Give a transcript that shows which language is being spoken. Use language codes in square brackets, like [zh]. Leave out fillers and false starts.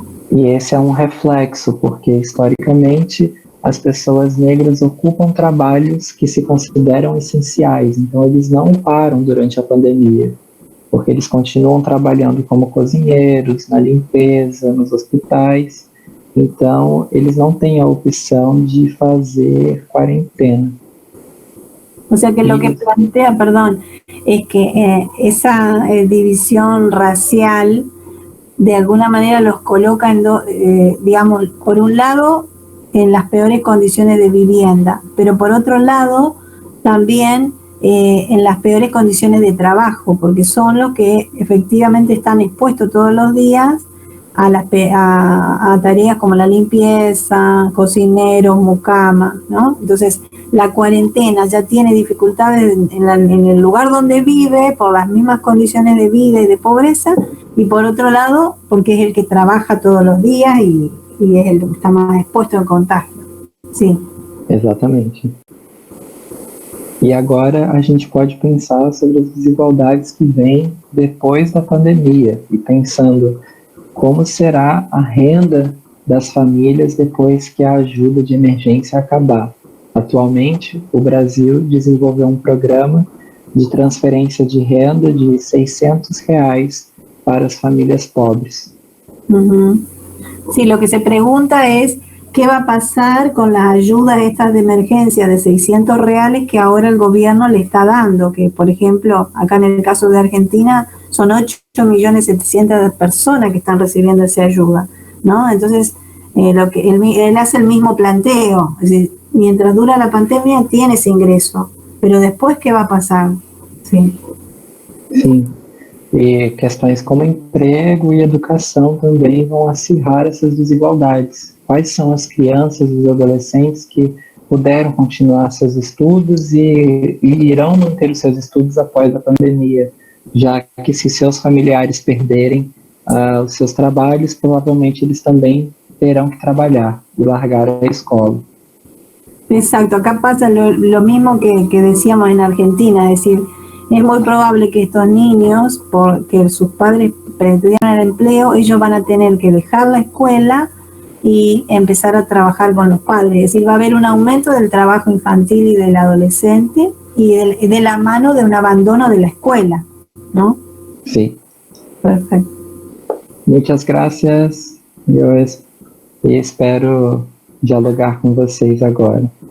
[pt] E esse é um reflexo, porque historicamente as pessoas negras ocupam trabalhos que se consideram essenciais, então eles não param durante a pandemia, porque eles continuam trabalhando como cozinheiros, na limpeza, nos hospitais. Então, eles não têm a opção de fazer quarentena. [es] O sea que lo que plantea, perdón, es que esa división racial de alguna manera los coloca en digamos, por un lado en las peores condiciones de vivienda, pero por otro lado también en las peores condiciones de trabajo, porque son los que efectivamente están expuestos todos los días a tareas como la limpieza, cocineros, mucama, ¿no? Entonces, la cuarentena ya tiene dificultades en el lugar donde vive por las mismas condiciones de vida y de pobreza, y por otro lado, porque es el que trabaja todos los días y es el que está más expuesto al contagio. Sí. [pt] Exatamente. E agora a gente pode pensar sobre as desigualdades que vêm depois da pandemia e pensando como será a renda das famílias depois que a ajuda de emergência acabar. Atualmente, o Brasil desenvolveu um programa de transferência de renda de R$600 para as famílias pobres. Uh-huh. [es] Sí, lo que se pregunta es qué va a pasar con las ayudas estas de emergencia de R$600 que ahora el gobierno le está dando, que por ejemplo, acá en el caso de Argentina son 8.700.000 personas que están recibiendo esa ayuda, ¿no? Entonces, él hace el mismo planteo, es decir, mientras dura la pandemia tiene ese ingreso, pero después, ¿qué va a pasar? Sí. [pt] Sim, e questões como emprego e educação também vão acirrar essas desigualdades. Quais são as crianças e os adolescentes que puderam continuar seus estudos e irão manter os seus estudos após a pandemia, já que se seus familiares perderem os seus trabalhos, provavelmente eles também terão que trabalhar y largar a escola. [es] Exacto, acá pasa lo mismo que decíamos en Argentina, es decir, es muy probable que estos niños, porque sus padres perdieron el empleo, ellos van a tener que dejar la escuela y empezar a trabajar con los padres, es decir, va a haber un aumento del trabajo infantil y del adolescente y de la mano de un abandono de la escuela, ¿no? Sí. Perfecto. Muchas gracias, [pt] eu espero dialogar com vocês agora.